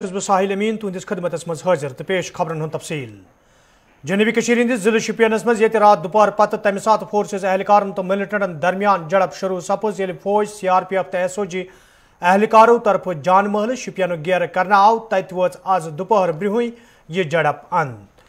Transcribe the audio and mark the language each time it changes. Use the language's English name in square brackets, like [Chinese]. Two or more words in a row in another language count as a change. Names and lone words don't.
[Kashmiri] साहिल अमीन तुंदिस खदमतस मज हाजिर तो पेश खबरन हुन तफसील। जनूबी कशीर हिंदिस जिले शुपियनस मज ये रात दोपहर पत तमि सात फोर्सेस एहलकारन तो मिलिटेंटन दरमियान झड़प शुरू सपज ये फौज CRPF तो SOG एहलकारों तरफ जान महल शुपियन घेर करना आव तत वोच आज दोपहर ब्रुह यह झड़प अंत।